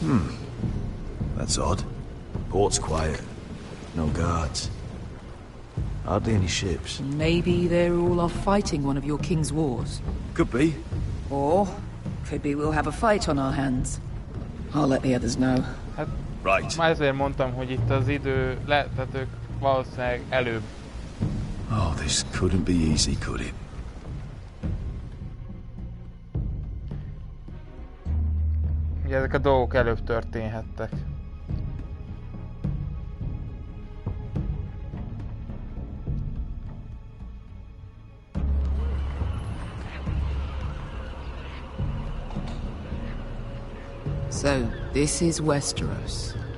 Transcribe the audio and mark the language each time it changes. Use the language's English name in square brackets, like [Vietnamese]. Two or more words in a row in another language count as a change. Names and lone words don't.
[English] That's odd. Port's quiet. No guards. Hardly any ships. Maybe they're all off fighting one of your king's wars. Could be. Or could be we'll have a fight on our hands. I'll let the others know. [Hungarian] Hát, már ezért mondtam, hogy itt az idő, tehát ők valószínűleg előbb. [English] Oh, this couldn't be easy, could it? [Hungarian] Ugye ezek a dolgok előbb történhettek. [English] So, this is Westeros.